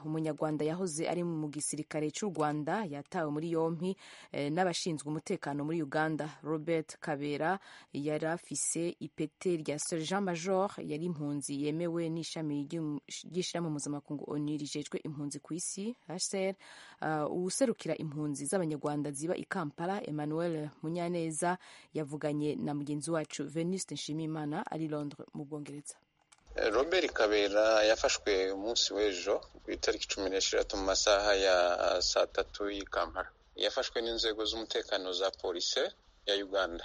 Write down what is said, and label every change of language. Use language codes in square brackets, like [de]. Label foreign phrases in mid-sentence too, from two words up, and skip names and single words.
[rn] Umunyarwanda yahoze ari mu gisirikare cy'u Rwanda yatawe muri yompi n'abashinzwe umutekano muri Uganda. Robert Kabera yari afise ipete rya Sergeant Major, yari impunzi yemewe n'ishami ry'ishirahamwe mpuzamakungu ONU rijejwe impunzi ku isi HCR. Uwuserukira impunzi z'abanyarwanda ziba i Kampala, Emmanuel Munyaneza, yavuganye na mugenzi wacu Venuste Nshimiyimana ari Londres mu Bwongereza. Robert Kabera yafashwe umunsi w'ejo ku itariki 16 mu masaha ya saa 3 y'i Kampala. Yafashwe n'inzego z'umutekano za polisi ya Uganda.